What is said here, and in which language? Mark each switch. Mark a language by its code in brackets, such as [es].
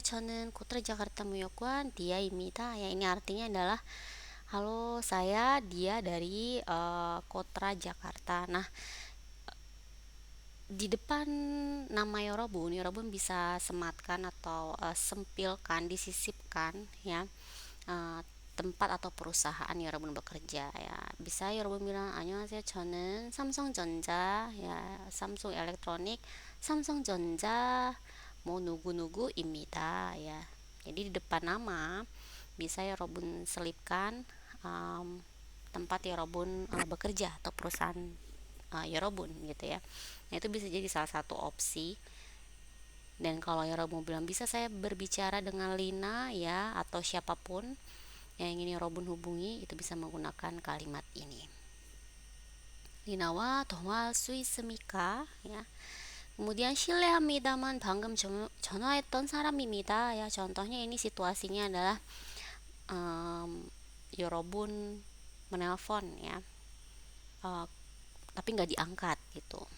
[ko] 저는 Kutra Jakarta Muyokwon Dia입니다. [id] Ya, ini artinya adalah halo, saya dia dari Kotra Jakarta. Nah, di depan nama Yorobun, Yorobun bisa sematkan atau sempilkan, disisipkan ya, uh, tempat atau perusahaan Yorobun bekerja ya. Bisa Yorobun bilang 안녕하세요. [ko] 저는 삼성전자 ya, Samsung Elektronik, 삼성전자 뭐 누구누구입니다 ya. [id] Jadi di depan nama bisa Yorobun selipkan tempat Yorobun bekerja atau perusahaan Yorobun gitu ya. Nah, itu bisa jadi salah satu opsi Dan kalau Yorobun bilang bisa saya berbicara dengan Lina ya, atau siapapun yang ingin Yorobun hubungi, itu bisa menggunakan kalimat ini. [ko] Lina와 통화할 수 있습니까? [id] Ya. [ko] Kemudian 실례합니다만 방금 전화했던 사람입니다. [id] Ya, contohnya ini situasinya adalah Yorobun menelpon ya, tapi nggak diangkat gitu.